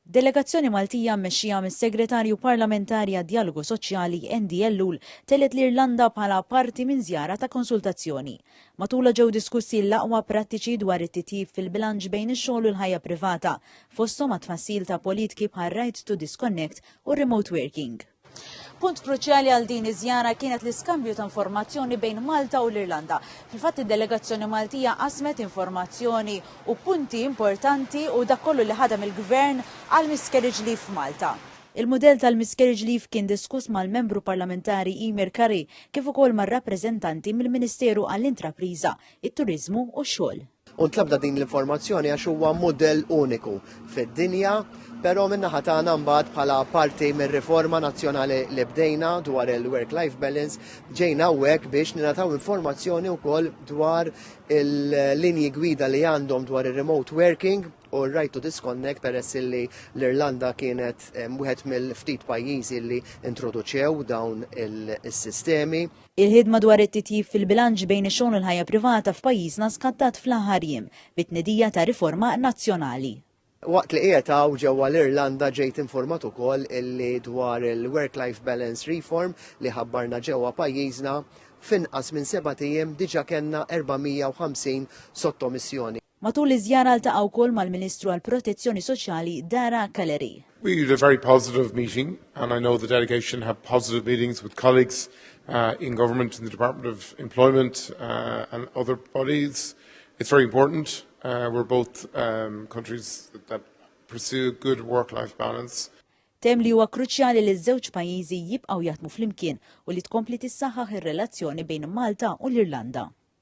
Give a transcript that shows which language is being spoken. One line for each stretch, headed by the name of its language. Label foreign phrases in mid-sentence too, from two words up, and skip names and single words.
Maltese: Delegazzjoni Maltija mmexxija mis-Segretarju Parlamentari għad-Dialogu Soċjali Endi Ellul telet l-Irlanda bħala parti minn żjara ta' konsultazzjoni. Matula ġew diskussi l-aqwa prattiċi dwar it-titjib fil-bilanċ bejn ix-xogħol u l-ħajja privata, fosthom tfassil ta' politiki bħal
English: right to disconnect
Maltese: u
English: remote working.
Maltese: Punt kruċjali għal din iż-żjara kienet l-iskambju ta' informazzjoni bejn Malta u l-Irlanda. Fil-fatt id-delegazzjoni Maltija qasmet informazzjoni u punti importanti u dak kollu li ħadem il-Gvern għal
English: miscarriage leave
Maltese: f'Malta. Il-mudell tal-
English: miscarriage leave
Maltese: kien diskuss mal-membru parlamentari Emer Curry kif ukoll mar-rappreżentanti mill-Ministeru għall-Intrapriża, it-Turiżmu u x-xogħol. U ntlabda din l-informazzjoni għax huwa modell uniku fid-dinja, però min-naħa tagħna mbagħad bħala parti mir-riforma nazzjonali li bdejna dwar il-
English: work-life balance
Maltese: ġejna hawnhekk biex ningħataw informazzjoni wkoll dwar il-linji gwida li għandhom dwar ir-
English: remote working
Maltese: u r-
English: right to disconnect
Maltese: peress li l-Irlanda kienet wieħed mill-ftit pajjiżi li introduċew dawn is-sistemi. Il-ħidma dwar it-titjib fil-bilanċ bejn ix-xogħol u l-ħajja privata f'pajjiżna skattat fl-aħħar jiem bit-tnedija ta' riforma nazzjonali. Waqt li qiegħed hawn ġewwa l-Irlanda ġejt informat ukoll illi dwar il-
English: work-life balance reform
Maltese: li ħabbarna ġewwa pajjiżna f'inqas minn 7 ijiem diġà kellna 450 sottomissjoni. Matul iż-żjara ltaqgħu wkoll mal-Ministru għall-Protezzjoni Soċjali Dara Callery.
English: We had a very positive meeting, and I know the delegation had positive meetings with colleagues in government, in the Department of Employment and other bodies. It's very important. We're both countries that pursue good work-life balance.
Maltese: Tem li huwa kruċjali li ż-żewġ pajjiżi jibqgħu jaħdmu flimkien u li tkompli tissaħħaħ ir-relazzjoni bejn Malta u l-Irlanda.